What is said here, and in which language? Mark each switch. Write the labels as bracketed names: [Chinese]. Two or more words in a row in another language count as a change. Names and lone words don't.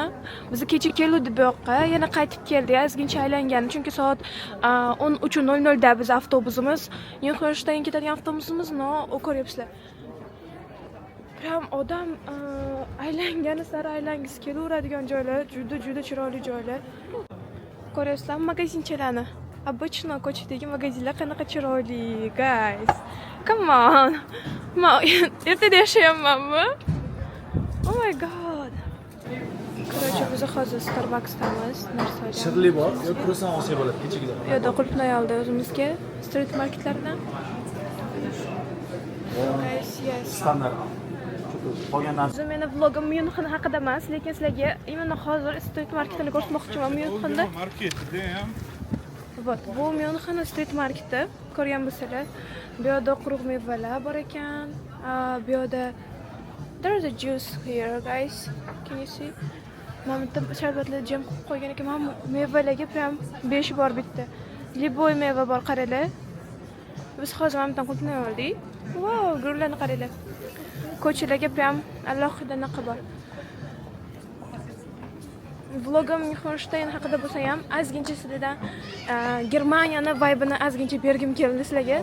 [Uzbek] Biz kecha keldik bu yoqqa, yana qaytib keldik. Ozgincha aylangan, chunki soat 13:00 da biz avtobusimiz, Neuschwanstein ketadigan avtobusimiz, o ko'ryapsizlar. Prям odam aylangani sari aylangisi kelaveradigan joylar, juda chiroyli joylar. ko'ryapsizlar magazinchalarni. Обычно ko'chadagi magazinlar qanaqa chiroyli, [English] guys. Come on. [Uzbek] Men ertada yashayapmanmi? [English] Oh my god. [Uzbek] Короче, biz hozir Starbucksdamiz. Shirli bor, yo kruassan olsak bo'ladi kechagidan. Bu yerda qulfni oldi o'zimizga [English] street marketlardan. Guys, yes. [Uzbek] Standart. Qolgandan O'zi meni vlogim Myunxen haqida emas, lekin sizlarga именно hozir [English] street marketini [Uzbek] ko'rsatmoqchiman Myunxenda. Marketda ham. Вот, bu Myunxen street marketi. Ko'rgan bo'lsanglar, bu yerda quruq mevalar bor ekan. Bu yerda [English] there is a juice here, guys. Can you see? [Uzbek] Mana bitta sharbatli jam qilib qo'ygan ekan. Mana mevalarga prям 5 bor bitta. Liboy meva bor, qaranglar. Biz hozir mana bundan qulfni oldik. Wow, gullarni qaranglar. Ko'chalarga prям alohida naqa bor. Vlogim Myunxen haqida bo'lsa ham ozgincha sizlardan Germaniyani vibe'ini ozgincha bergim keldi sizlarga.